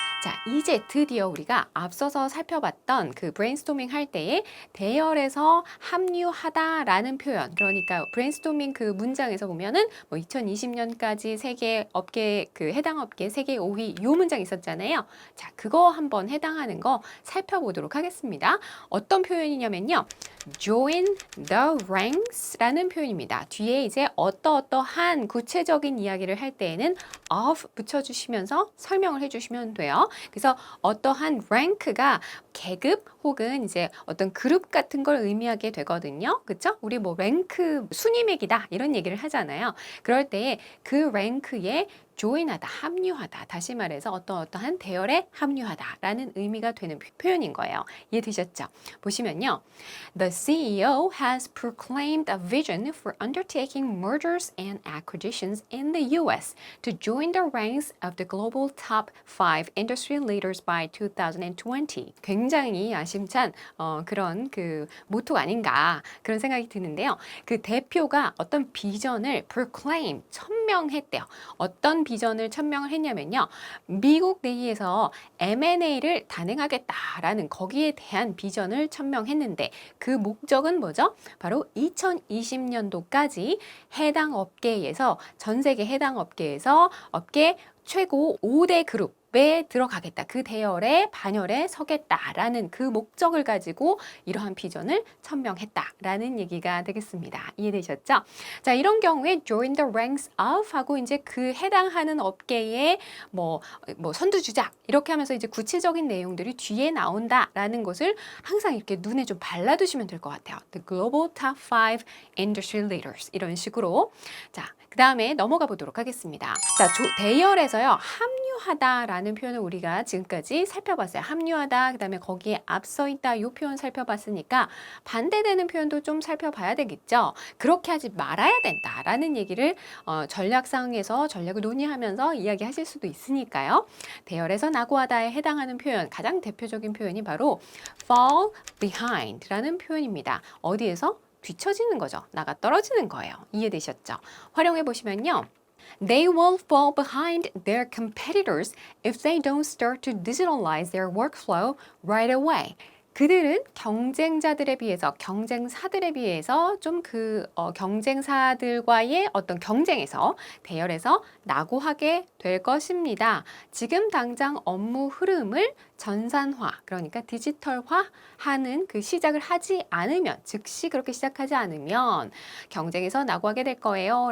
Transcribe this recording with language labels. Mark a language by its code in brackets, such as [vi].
[ko] 자, 이제 드디어 우리가 앞서서 살펴봤던 그 브레인스토밍 할 때에 대열에서 합류하다라는 표현, 그러니까 브레인스토밍 그 문장에서 보면은 2020년까지 세계 업계 해당 업계 세계 5위 요 문장 있었잖아요. 자, 그거 한번 해당하는 거 살펴보도록 하겠습니다. 어떤 표현이냐면요. Join the ranks라는 표현입니다. 뒤에 이제 어떠한 구체적인 이야기를 할 때에는 of 붙여주시면서 설명을 해주시면 돼요. 그래서 어떠한 rank가 계급 혹은 이제 어떤 그룹 같은 걸 의미하게 되거든요. 그쵸? 우리 랭크 순위 매기다 이런 얘기를 하잖아요. 그럴 때에 그 랭크에 join하다, 합류하다. 다시 말해서 어떠한 대열에 합류하다라는 의미가 되는 표현인 거예요. 이해되셨죠? 보시면요. [en] The CEO has proclaimed a vision for undertaking mergers and acquisitions in the US to join the ranks of the global top 5 industry leaders by 2020. [ko] 굉장히 야심찬 그런 그 모토가 아닌가 그런 생각이 드는데요. 그 대표가 어떤 비전을 proclaim, 천명했대요. 어떤 비전을 천명을 했냐면요. 미국 내에서 M&A를 단행하겠다라는 거기에 대한 비전을 천명했는데 그 목적은 뭐죠? 바로 2020년도까지 해당 업계에서 전 세계 해당 업계에서 업계 최고 5대 그룹에 들어가겠다. 그 대열에 반열에 서겠다라는 그 목적을 가지고 이러한 비전을 천명했다라는 얘기가 되겠습니다. 이해되셨죠? 자, 이런 경우에 join the ranks of 하고 이제 그 해당하는 업계의 뭐 선두주자 이렇게 하면서 이제 구체적인 내용들이 뒤에 나온다라는 것을 항상 이렇게 눈에 좀 발라두시면 될 것 같아요. [en] The global top 5 industry leaders 이런 식으로. [ko] 자, 그 다음에 넘어가 보도록 하겠습니다. 자, 대열에서요, 합류하다라는 표현을 우리가 지금까지 살펴봤어요. 합류하다, 그 다음에 거기에 앞서 있다, 이 표현 살펴봤으니까 반대되는 표현도 좀 살펴봐야 되겠죠. 그렇게 하지 말아야 된다라는 얘기를 전략상에서 전략을 논의하면서 이야기하실 수도 있으니까요. 대열에서 낙오하다에 해당하는 표현, 가장 대표적인 표현이 바로 fall behind라는 표현입니다. 어디에서? 뒤처지는 거죠. 나가 떨어지는 거예요. 이해되셨죠? 활용해 보시면요. [en] They will fall behind their competitors if they don't start to digitalize their workflow right away. [ko] 그들은 경쟁자들에 비해서, 경쟁사들에 비해서 좀 경쟁사들과의 어떤 경쟁에서, 대열에서 낙오하게 될 것입니다. 지금 당장 업무 흐름을 전산화, 그러니까 디지털화하는 그 시작을 하지 않으면, 즉시 그렇게 시작하지 않으면 경쟁에서 낙오하게 될 거예요.